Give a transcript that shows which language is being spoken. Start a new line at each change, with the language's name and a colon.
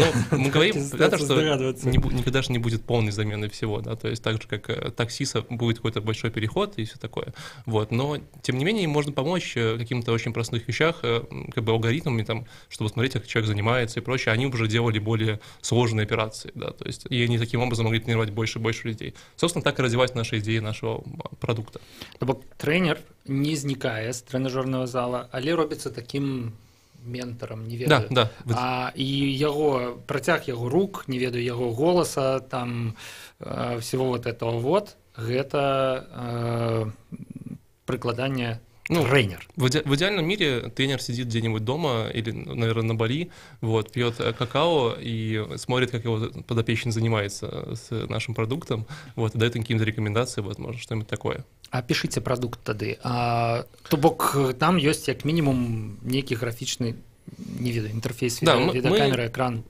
Russian: Мы говорим, что никогда же не будет полной замены всего, да, то есть так же, как таксиса будет какой-то большой переход и все такое, вот, но тем не менее можно помочь каким-то очень простым вещах, как бы алгоритмами, там, чтобы смотреть, как человек занимается и прочее, они уже делали более сложные операции, да, то есть, и они таким образом могли тренировать больше и больше людей. Собственно, так и развивать наши идеи нашего продукта.
Belarusian: Тренер не знікае з трэнажорнага зала, але робіцца таким ментором, не ведаю. Да. І яго працяг яго рук, не ведаю яго голаса,
Russian: там всего вот этого вот,
Belarusian: гэта прыкладанне.
Russian: Тренер. В идеальном мире тренер сидит где-нибудь дома или, наверное, на Бали, вот, пьет какао и смотрит, как его подопечный занимается с нашим продуктом, вот, и дает какие-то рекомендации, возможно, что-нибудь такое. Опишите продукт тады. То бок там есть как минимум некий графичный, не ведаю, интерфейс, видеокамера, экран.